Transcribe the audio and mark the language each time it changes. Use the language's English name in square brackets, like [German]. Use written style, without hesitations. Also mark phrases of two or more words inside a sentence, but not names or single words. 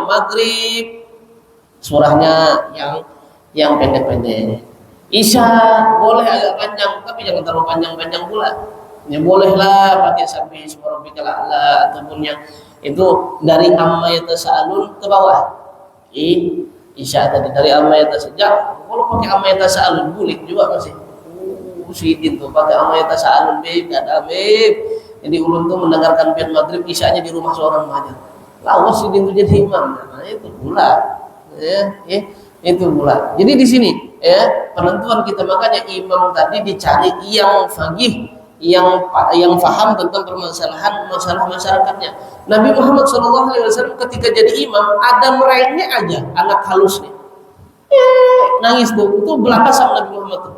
[Indonesian] Maghrib surahnya yang pendek-pendek. Isya boleh agak panjang, tapi jangan terlalu panjang-panjang pula. Ya bolehlah pakai sampai [Arabic] سبحان ربك الأعلى [Indonesian] ataupun yang itu dari [Arabic] عم يتساءلون [Indonesian] ke bawah. Isya tadi dari amma yatasajab. [Banjar] Kalau pakai [Arabic] عم يتساءلون [Banjar] bulik juga masih. Sidin tuh pakai [Arabic] عم يتساءلون [Banjar] beb, ada beb. Jadi ulun tuh mendengarkan pian maghrib isyanya di rumah seorang aja. Lawas sidin tuh jadi imam. [Indonesian] Nah, itu pula. Itu pula. Jadi di sini ya penentuan kita, makanya imam tadi dicari yang faqih, yang faham tentang permasalahan masalah masyarakatnya. [Banjar] Nabi Muhammad SAW ketika jadi imam ada merengnya aja anak halusnya, nangis tuh, itu belaka sama Nabi Muhammad tuh.